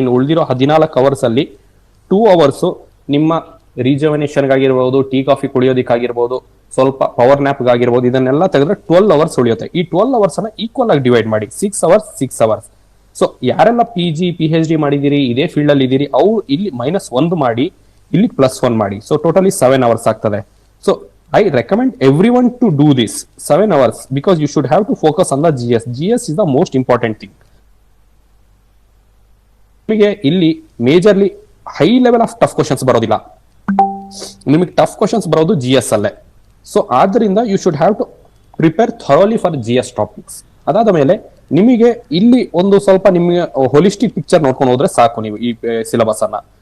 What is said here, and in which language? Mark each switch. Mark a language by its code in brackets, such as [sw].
[kn] ಇನ್ನು ಉಳಿದಿರೋ 14 hours ಅಲ್ಲಿ 2 hours ನಿಮ್ಮ ರಿಜುವನೇಷನ್ ಆಗಿರ್ಬೋದು, ಟೀ ಕಾಫಿ ಕುಡಿಯೋದಕ್ಕಾಗಿರ್ಬೋದು, ಸ್ವಲ್ಪ ಪವರ್ ನ್ಯಾಪ್ ಆಗಿರ್ಬೋದು, ಇದನ್ನೆಲ್ಲ ತೆಗೆದ್ರೆ 12 hours ಉಳಿಯುತ್ತೆ. ಈ 12 hours ಅನ್ನ ಈಕ್ವಲ್ ಆಗಿ ಡಿವೈಡ್ ಮಾಡಿ. 6 hours. ಸೊ ಯಾರೆಲ್ಲ PG PhD ಮಾಡಿದಿರಿ, ಇದೇ ಫೀಲ್ಡ್ ಅಲ್ಲಿ ಇದ್ದೀರಿ, ಅವ್ರು ಇಲ್ಲಿ -1 ಮಾಡಿ, ಇಲ್ಲಿ +1 ಮಾಡಿ. ಸೊ ಟೋಟಲಿ 7 hours ಆಗ್ತದೆ. [en] So I recommend everyone to do this 7 hours because you should have to focus on the GS. GS is the most important thing. [kn] ನಿಮಗೆ ಇಲ್ಲಿ majorly high level of tough questions ಬರೋದಿಲ್ಲ. ನಿಮಗೆ tough questions ಬರೋದು GS ಅಲ್ಲೇ. [en] so [kn] ಆದ್ರಿಂದ [en] You should have to prepare thoroughly for GS topics. [kn] ಅದಾದ ಮೇಲೆ ನಿಮಗೆ ಇಲ್ಲಿ ಒಂದು ಸ್ವಲ್ಪ ನಿಮಗೆ ಹೋಲಿಸ್ಟಿಕ್ ಪಿಕ್ಚರ್ ನೋಡ್ಕೊಂಡು ಹೋದ್ರೆ ಸಾಕು ನೀವು ಈ ಸಿಲೆಬಸ್ ಅನ್ನ.